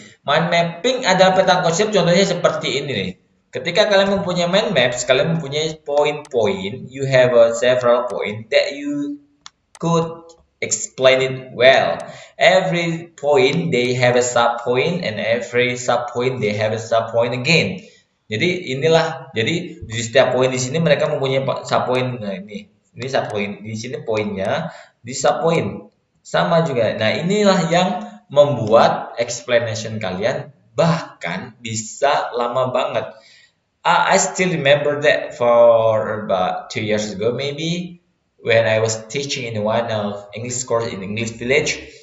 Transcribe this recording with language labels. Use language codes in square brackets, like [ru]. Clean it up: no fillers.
[id] Mind mapping adalah peta konsep, contohnya seperti ini nih. Ketika kalian mempunyai mind maps, kalian mempunyai poin-poin, [en] you have several point that you could explain it well. Every point they have a sub point and every sub point they have a sub point again. [id] Jadi di setiap poin di sini mereka mempunyai sub point. Nah, ini sub point, di sini poinnya, di sub point sama juga. Nah, inilah yang membuat explanation kalian bahkan bisa lama banget. [en] I still remember that for about 2 years ago maybe when I was teaching in one of English course in English Village.